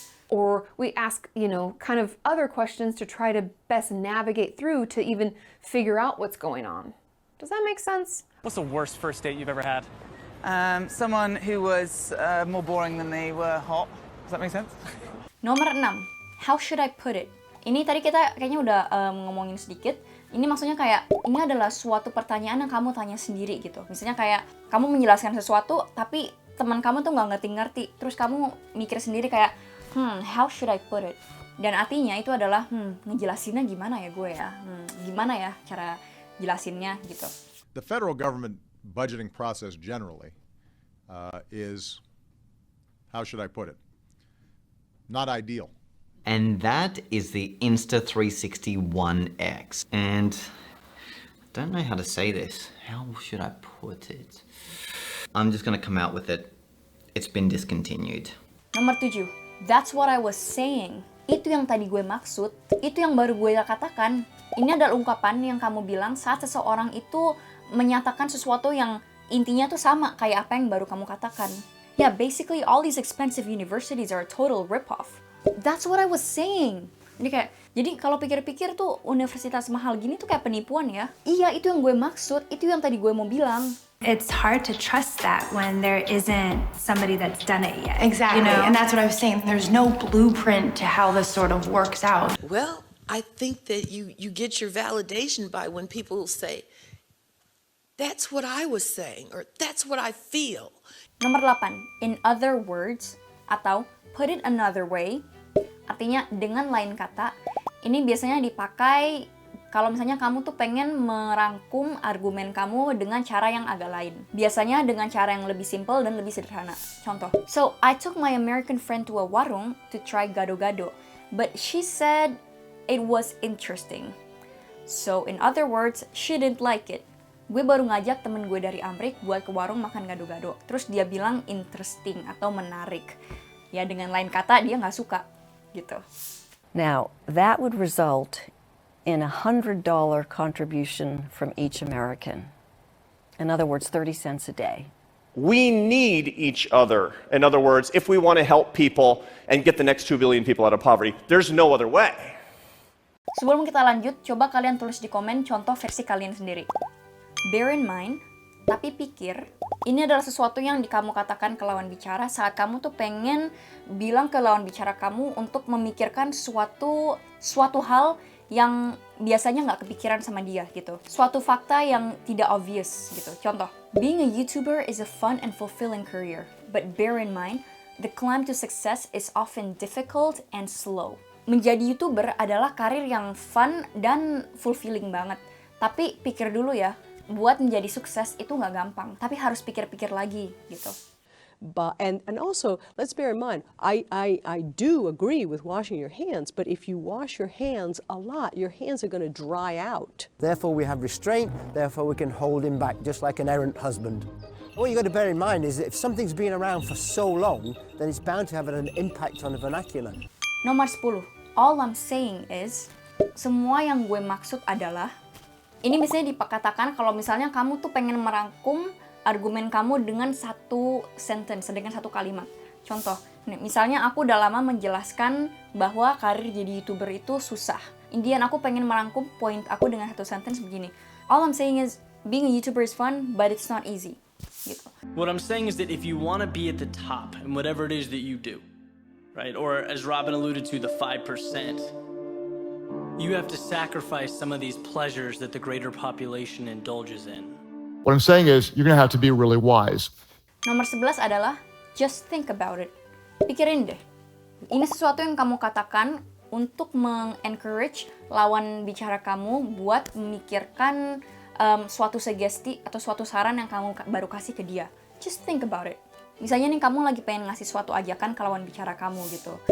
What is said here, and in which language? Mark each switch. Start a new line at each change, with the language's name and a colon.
English: Or we ask, kind of other questions to try to best navigate through to even figure out what's going on. Does that make sense? What's the worst first date you've ever had? Someone who was more boring than they were hot. Does that make sense? Nomor 6, how should I put it?
Indonesian: Ini tadi kita kayaknya udah ngomongin sedikit. Ini maksudnya kayak, ini adalah suatu pertanyaan yang kamu tanya sendiri gitu. Misalnya kayak, kamu menjelaskan sesuatu, tapi teman kamu tuh nggak ngerti-ngerti. Terus kamu mikir sendiri kayak,
English: how should I put it?
Indonesian: Dan artinya itu adalah, ngejelasinnya gimana ya gue ya? Gimana ya cara jelasinnya gitu.
English: The federal government budgeting process generally is, how should I put it? Not ideal. And that is the Insta360 And I don't know how to say this. How should I put it? I'm just going to come out with it. It's been discontinued. Nomor 7, that's what I was saying.
Indonesian: Itu yang tadi gue maksud, itu yang baru gue katakan. Ini adalah ungkapan yang kamu bilang saat seseorang itu menyatakan sesuatu yang intinya tuh sama kayak apa yang baru kamu katakan.
English: Yeah, basically all these expensive universities are a total rip-off. That's what I was saying.
Indonesian: Jadi kalau pikir-pikir tuh universitas mahal gini tuh kayak penipuan ya. Iya, itu yang gue maksud, itu yang tadi gue mau bilang.
English: It's hard to trust that when there isn't somebody that's done it yet. Exactly, You know? and that's what I was saying. There's no blueprint to how this sort of works out. Well, I think that you get your validation by when people say, that's what I was saying, or that's what I feel.
Indonesian: Nomor 8,
English: in other words,
Indonesian: atau
English: put it another way,
Indonesian: artinya dengan lain kata, ini biasanya dipakai kalau misalnya kamu tuh pengen merangkum argumen kamu dengan cara yang agak lain. Biasanya dengan cara yang lebih simple dan lebih sederhana.
English: Contoh, so I took my American friend to a warung to try gado-gado, but she said it was interesting. So in other words, she didn't like it.
Indonesian: Gue baru ngajak temen gue dari Amrik buat ke warung makan gado-gado. Terus dia bilang interesting atau menarik. Ya dengan lain kata dia nggak suka gitu.
English: Now, that would result in a $100 contribution from each American. In other words, 30 cents a day. We need each other. In other words, if we want to help people and get the next 2 billion people out of poverty, there's no other way.
Indonesian: Sebelum kita lanjut, coba kalian tulis di komen contoh versi kalian sendiri.
English: Bear in mind,
Indonesian: tapi pikir, ini adalah sesuatu yang kamu katakan ke lawan bicara saat kamu tuh pengen bilang ke lawan bicara kamu untuk memikirkan suatu hal yang biasanya nggak kepikiran sama dia gitu. Suatu fakta yang tidak obvious gitu.
English: Contoh, being a YouTuber is a fun and fulfilling career, but bear in mind, the climb to success is often difficult and slow.
Indonesian: Menjadi YouTuber adalah karir yang fun dan fulfilling banget. Tapi pikir dulu ya, buat menjadi sukses itu nggak gampang, tapi harus pikir-pikir lagi gitu.
English: But and also let's bear in mind, I do agree with washing your hands, but if you wash your hands a lot, your hands are going to dry out. Therefore we have restraint, therefore we can hold him back just like an errant husband. What you've got to bear in mind is that if something's been around for so long, then it's bound to have an impact on the vernacular.
Indonesian: Nomor 10.
English: All I'm saying is,
Indonesian: semua yang gue maksud adalah, ini biasanya dikatakan kalau misalnya kamu tuh pengen merangkum argumen kamu dengan satu sentence, dengan satu kalimat. Contoh, misalnya aku udah lama menjelaskan bahwa karir jadi YouTuber itu susah. Indian aku pengen merangkum poin aku dengan satu sentence begini.
English: All I'm saying is, being a YouTuber is fun, but it's not easy.
Indonesian: Gitu.
English: What I'm saying is that if you want to be at the top in whatever it is that you do, right, or as Robin alluded to, the 5%, you have to sacrifice some of these pleasures that the greater population indulges in. What I'm saying is, you're going to have to be really wise.
Indonesian: Nomor 11 adalah,
English: just think about it.
Indonesian: Pikirin deh. Ini sesuatu yang kamu katakan untuk mengencourage lawan bicara kamu buat memikirkan suatu sugesti atau suatu saran yang kamu baru kasih ke dia.
English: Just think about it.
Indonesian: Misalnya nih kamu lagi pengen ngasih suatu ajakan ke lawan bicara kamu gitu.